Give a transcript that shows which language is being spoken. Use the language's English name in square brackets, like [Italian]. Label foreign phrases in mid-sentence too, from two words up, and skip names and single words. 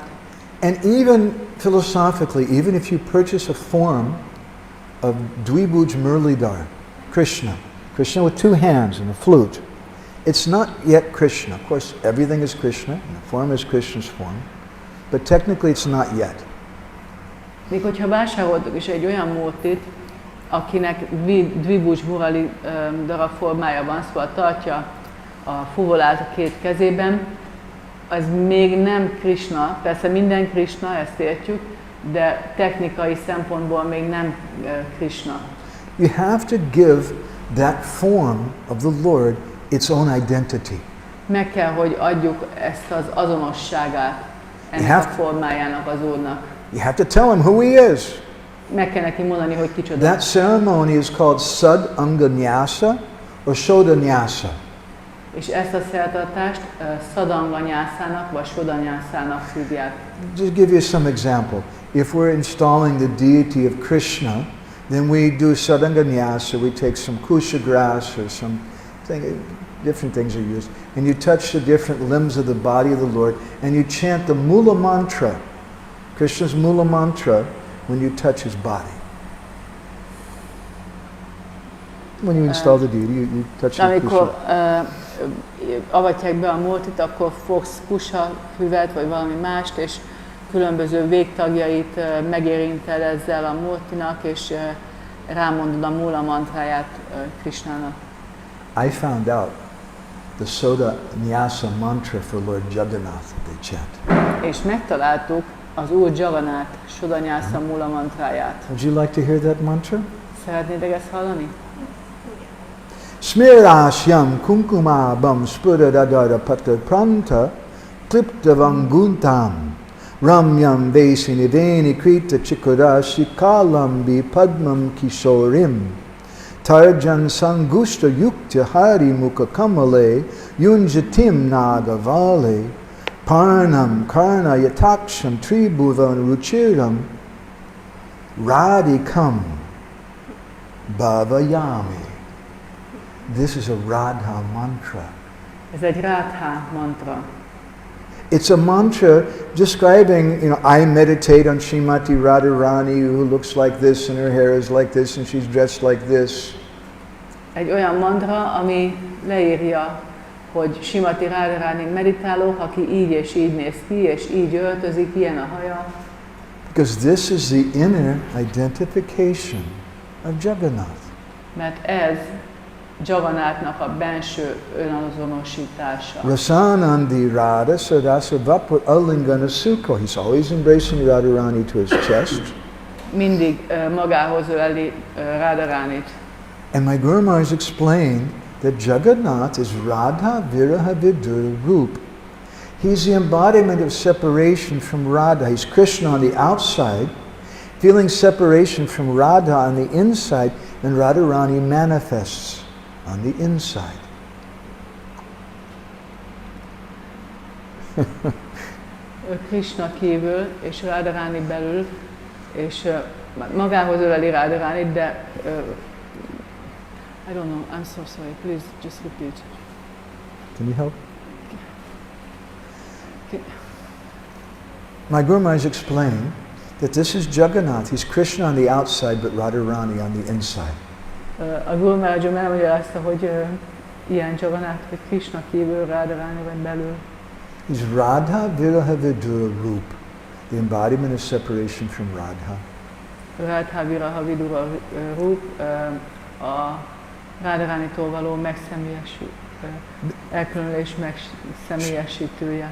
[English] And even philosophically, even if you purchase a form of Dvibhuj Murlidhar, Krishna with two hands and a flute, it's not yet Krishna. Of course, everything is Krishna, and the form is Krishna's form, but technically it's not yet. [Hungarian] Még hogyha vásároltuk is egy olyan murtit, akinek Dvibhuj Murlidhara formája van, szóval tartja a fuvolát a két kezében, az még nem Krishna, persze minden Krishna, ezt értjük, de technikai szempontból még nem Krishna. [English] You have to give that form of the Lord its own identity. [Hungarian] Meg kell, hogy adjuk ezt az azonosságát ennek a formájának, az Úrnak. [English] You have to tell him who he is. [Hungarian] Meg kell neki mondani, hogy kicsoda. [English] That ceremony is called Sad Anganyasa or Shodanyasa. [Hungarian] És ezt a szertartást Szadanganyászának vagy Sodanyászának hívják. [English] Just give you some example. If we're installing the deity of Krishna, then we do Sadanganyasa, we take some kusha grass or different things are used, and you touch the different limbs of the body of the Lord, and you chant the Mula Mantra, Krishna's Mula Mantra, when you touch his body. When you install the deity, you touch the [Hungarian] amikor kusha. avatják be a murtit, akkor fogsz kusha füvet, vagy valami mást, és különböző végtagjait megérinted ezzel a murtinak, és rámondod a Mula mantráját Krishnának. [English] I found out the Soda Nyasa mantra for Lord Jagannath they chant. [Hungarian] És megtaláltuk az Úr Jagannath Sodanyasa Mula mantráját. [English] Would you like to hear that mantra? [Hungarian] Szeretnétek ezt hallani? [Sanskrit] Smirashyam kunkumabam spuradadara patapranta kliptavanguntam ramyam vesiniveni krita chikurashi kalambi padmam kishorim tarjan sangushta yukta hari mukha kamale yunjatim nagavale parnam karna yataksham tribhuvan ruchiram radikam bhavayami. [English] This is a Radha mantra. [Hungarian] Ez egy Radha mantra. [English] It's a mantra describing, I meditate on Srimati Radharani who looks like this and her hair is like this and she's dressed like this. [Hungarian] Egy olyan mantra, ami leírja, hogy Srimati Radharani meditálok, aki így és így néz ki, és így öltözik, ilyen a haja. [English] Because this is the inner identification of Jagannath. [Hungarian] Mert ez Jagannathnak a benső önazonosítása. [Sanskrit] Rasanandi Radha Sadasa Vapur Alingana Sukha. [English] He's always embracing Radharani to his chest. [Hungarian] Mindig magához öleli Radharanit. [English] And my Guru Maharaj explained that Jagannath is [Sanskrit] Radha Viraha Vidura Roop. [English] He's the embodiment of separation from Radha. He's Krishna on the outside, feeling separation from Radha on the inside, and Radharani manifests on the inside. [Hungarian] Krishna kívül, és Radharani belül, és magához öleli Radharanit, de [English] I don't know, I'm so sorry, please just repeat. Can you help? My Guru Maharaj explained that this is Jagannath. He's Krishna on the outside, but Radharani on the inside. [Hungarian] A Guru Maharajom elmagyarázta, hogy ilyen Jagannath, hogy Krishna kívül, Radharani vagy belül. [English] He's [Sanskrit] Radha Viraha Vidura Roop, [English] the embodiment of separation from Radha. [Sanskrit] Radha Viraha Vidura Roop, [Hungarian] a Radharánitól való elkülönülés megszemélyesítője.